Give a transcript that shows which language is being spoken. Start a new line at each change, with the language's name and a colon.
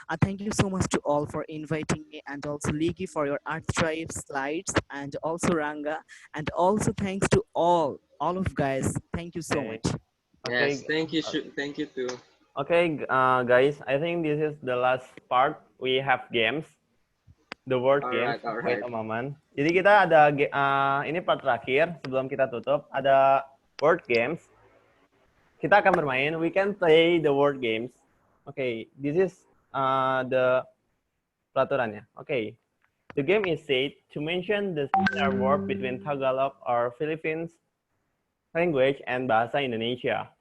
English: Thank you so much to all for inviting me, and also Ligi for your art tribe slides, and also Ranga, and also thanks to all of guys. Thank you so Okay. much. Yes, Okay. thank you too. Okay, guys. I think this is the last part. We have games, the word All games. right. Wait a moment.
Indonesian: Jadi kita ada ini part terakhir sebelum kita tutup. Ada word games. Kita akan bermain.
English: We can play the word games. Okay, this is the
Indonesian: peraturannya.
English: Okay, the game is said to mention the similar word between Tagalog or Philippines language and Bahasa Indonesia.